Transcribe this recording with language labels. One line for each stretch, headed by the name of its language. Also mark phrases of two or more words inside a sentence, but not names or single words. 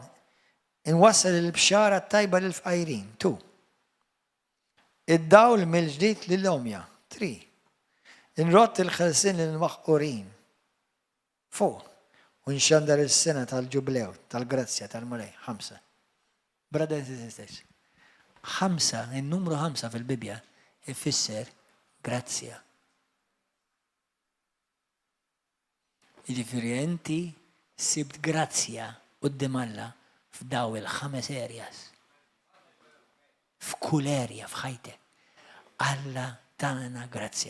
Maltese: Inwassal il-bxara tajba lill-fqajrin. 2. Id-dawl mill-ġdid lill-omja. 3. Inrott il-ħelsien lill-maħqurin. 4. U nxandar il-sena tal-ġublew, tal-grazzja, tal-mulej. 5.
English: Brothers and sisters.
Maltese: 5, il-numru 5 fil-Bibja ifisser grazzja. Jiġifieri inti sibt grazzja quddiem Alla f'daw il-5 areas. F'kull area f'ħajtek. Alla tagħna grazzja.